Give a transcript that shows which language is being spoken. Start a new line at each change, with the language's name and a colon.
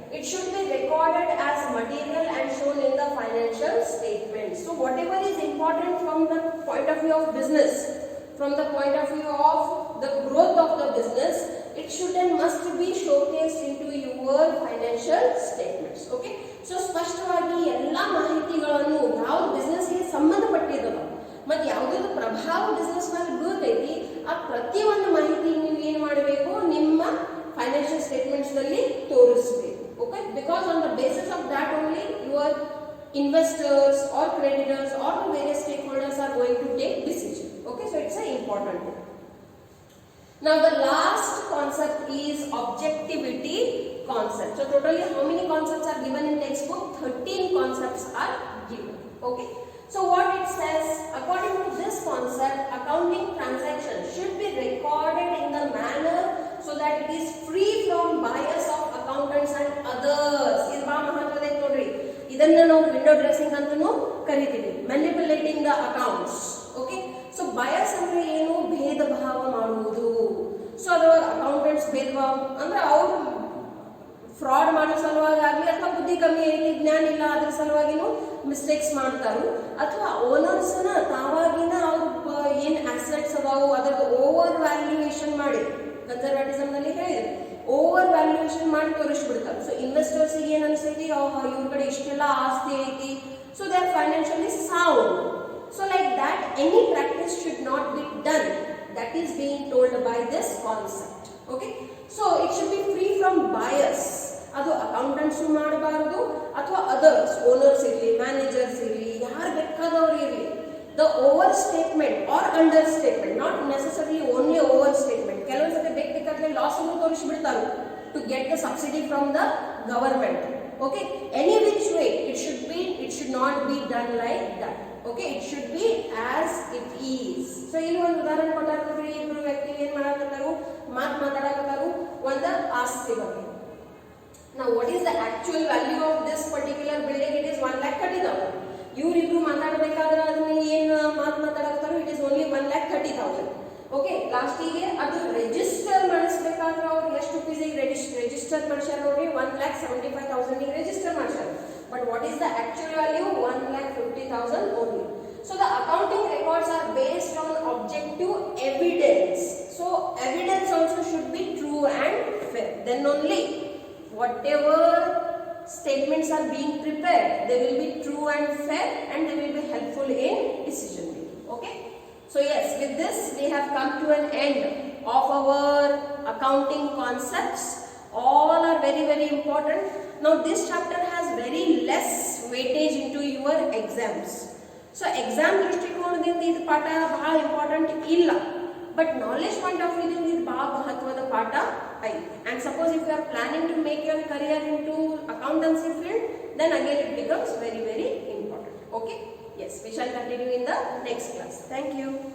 English: It should be recorded as material and shown in the financial statements. So whatever is important from the point of view of business, from the point of view of the growth of the business, it should and must be showcased into your financial statements.
Kannada: Okay, so ಸ್ಪಷ್ಟವಾಗಿ ಎಲ್ಲ ಮಾಹಿತಿಗಳನ್ನು ಯಾವ ಬಿಸ್ನೆಸ್ಗೆ ಸಂಬಂಧಪಟ್ಟಿದ್ದವ ಮತ್ತು ಯಾವುದಾದ್ರು ಪ್ರಭಾವ business ಮೇಲೆ ಬೀಳ್ತೈತಿ, ಆ ಪ್ರತಿಯೊಂದು ಮಾಹಿತಿ ನೀವು ಏನು ಮಾಡಬೇಕು, ನಿಮ್ಮ ಫೈನಾನ್ಷಿಯಲ್ ಸ್ಟೇಟ್ಮೆಂಟ್ಸ್ ನಲ್ಲಿ ತೋರಿಸಬೇಕು.
English: Okay, because on the basis of that only your investors or creditors or the various stakeholders are going to take decision. Okay, so it's an important thing. Now the last concept is objectivity concept. So totally how many concepts are given in textbook? 13 concepts are given. Okay, so what it says, according to this concept, accounting transactions should be recorded in the manner so that it is free from bias of accountants and others.
Kannada: ಇದು ಬಹಳ ಮಹತ್ವದ ನೋಡ್ರಿ. ಇದನ್ನ ನಾವು window dressing ಅಂತಾನೂ ಕರಿತೀವಿ,
English: Manipulating the accounts.
Kannada: Okay, so ಬಯಸ್ ಅಂದ್ರೆ ಏನು, ಭೇದ ಭಾವ ಮಾಡುವುದು. ಸೊ ಅದು ಅಕೌಂಟೆಂಟ್ಸ್ ಭೇದ ಭಾವ ಅಂದ್ರೆ ಅವರು ಫ್ರಾಡ್ ಮಾಡೋ ಸಲುವಾಗಿ ಆಗಲಿ, ಅಥವಾ ಬುದ್ಧಿ ಕಮ್ಮಿ ಐತಿ, ಜ್ಞಾನ ಇಲ್ಲ, ಅದ್ರ ಸಲುವಾಗಿನೂ ಮಿಸ್ಟೇಕ್ಸ್ ಮಾಡ್ತಾರು, ಅಥವಾ ಓನರ್ಸ್ನ ತಾವಾಗಿನ ಅವ್ರ ಏನ್ ಅಸೆಟ್ಸ್ ಅದಾವು ಅದರದ್ದು ಓವರ್ ವ್ಯಾಲ್ಯೂಯೇಷನ್ ಮಾಡಿ, ಕನ್ಸರ್ವೇಟಿಸಮ್ ನಲ್ಲಿ ಹೇಳಿದ್ರು, ಓವರ್ ವ್ಯಾಲ್ಯೂಯೇಷನ್ ಮಾಡಿ ತೋರಿಸ್ಬಿಡ್ತಾರೆ. ಸೊ ಇನ್ವೆಸ್ಟರ್ಸ್ ಏನ್ ಅನ್ಸೈತಿ, ಇವ್ರ ಕಡೆ ಇಷ್ಟೆಲ್ಲ ಆಸ್ತಿ ಐತಿ,
English: So they are financially sound. So like that any practice should not be done. That is being told by this concept. Okay, so it should be free from bias.
Kannada: ಅದು accountants ಮಾಡಬಾರದು, ಅಥವಾ others, owners ಇರಲಿ, managers ಇರಲಿ, ಯಾರು ಬೇಕಾದವ್ರು ಇರಲಿ.
English: The overstatement or understatement, not necessarily only overstatement.
Kannada: ಕೆಲವೊಂದು ಸತಿ ಬೇಕಾದ್ರೆ ಲಾಸ್ ಅನ್ನು ತೋರಿಸಿಬಿಡ್ತಾರೆ
English: to get the subsidy from the government. Okay, any which way it should not be done like that. Okay, it should be as it is.
Kannada: So ಇಲ್ಲಿ ಒಂದು ಉದಾಹರಣೆ ಕೊಟ್ಟಾರೆ ನೋಡ್ರಿ, ಇಬ್ರು ವ್ಯಕ್ತಿ ಏನ್ ಮಾಡಕತ್ತಾರು, ಮಾತಾಡಕತ್ತಾರು, ಒಂದು ಆಸ್ತಿ ಬಗ್ಗೆ.
English: Now what is the actual value of this particular building? It is 1,30,000.
Kannada: ಇವರಿಬ್ರು ಮಾತಾಡಬೇಕಾದ್ರೆ ಅದನ್ನ ಏನು ಮಾತಾಡಕತ್ತಾರೋ
English: it is only 1,30,000.
Kannada: ಓಕೆ, ಲಾಸ್ಟಿಗೆ ಅದು ರಿಜಿಸ್ಟರ್ ಮಾಡಿಸಬೇಕಾದ್ರೆ ಅವ್ರು ಎಷ್ಟು ಫೀಸಿಗೆ ರಿಜಿಸ್ಟರ್ ಮಾಡ್ಯಾರ ನೋಡಿ, 1,75,000 ಗೆ ರಿಜಿಸ್ಟರ್ ಮಾಡ್ಯಾರ.
English: But what is the actual value? 1,50,000 only. So the accounting records are based on objective evidence. So evidence also should be true and fair. Then only whatever statements are being prepared, they will be true and fair, and they will be helpful in decision making. Okay. So yes, with this we have come to an end of our accounting concepts. All are very very important. Now this chapter has very less weightage into your exams.
Kannada: So exam ದೃಷ್ಟಿಕೋನದಿಂದ ಇದು ಪಾಠ ಬಹಳ important ಇಲ್ಲ,
English: but knowledge point of view
Kannada: ದಿಂದ ಇದು ಬಹಳ ಮಹತ್ವದ ಪಾಠ ಐತಿ.
English: And suppose if you are planning to make your career into accountancy field, then again it becomes very very important. Okay. Yes, we shall continue in the next class. Thank you.